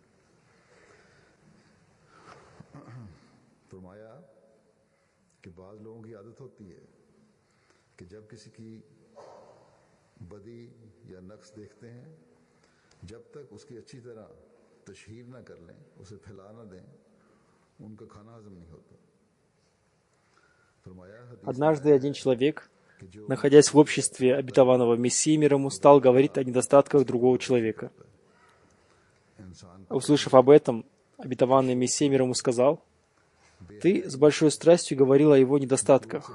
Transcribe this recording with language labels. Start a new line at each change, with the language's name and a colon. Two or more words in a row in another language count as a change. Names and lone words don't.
Urdu: فرمایا کہ بعض لوگوں کی عادت ہوتی ہے کہ جب کسی کی بدی یا نقص دیکھتے ہیں، جب تک اس کی اچھی طرح تشہیر نہ کر لیں، اسے پھیلا نہ دیں، ان کا کھانا ہضم نہیں ہوتا.
Russian: Однажды один человек, находясь в обществе обетованного Мессии мир ему, стал говорить о недостатках другого человека. Услышав об этом, обетованный Мессия мир ему сказал: «Ты с большой страстью говорил о его недостатках.